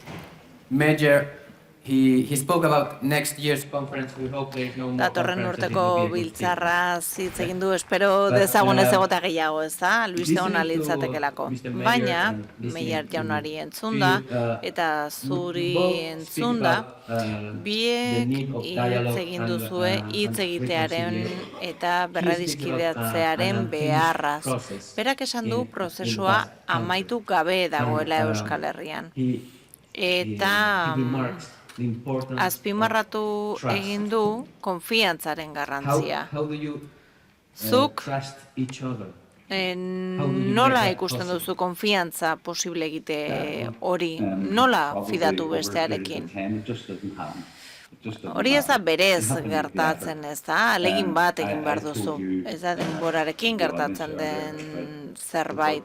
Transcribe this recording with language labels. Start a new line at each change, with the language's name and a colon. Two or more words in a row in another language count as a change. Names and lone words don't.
English: Major He spoke about next year's conference. We hope there is no more
Basque: Datorren
English: conferences. It
Basque: urteko
English: will be a good thing.
Basque: biltzarra hitz egin du, espero dezagun ez egota gehiago, ez da? Albiste hona litzatekelako. Baina, Meyer jaunari entzunda, eta zuri entzunda, biek hitz egin duzue hitz egitearen eta berradiskideatzearen beharraz. Berak esan du prozesua amaitu gabe dagoela Euskal Herrian. Eta azpimarratu egin du konfiantzaren garrantzia.
English: How do you
Basque: Zuk
English: trust each other?
Basque: nola ikusten duzu konfiantza posible egite hori? Nola fidatu bestearekin? Hori ez da berez gertatzen, ez da? Alegin bat egin behar duzu. Ez da denborarekin gertatzen den zerbait.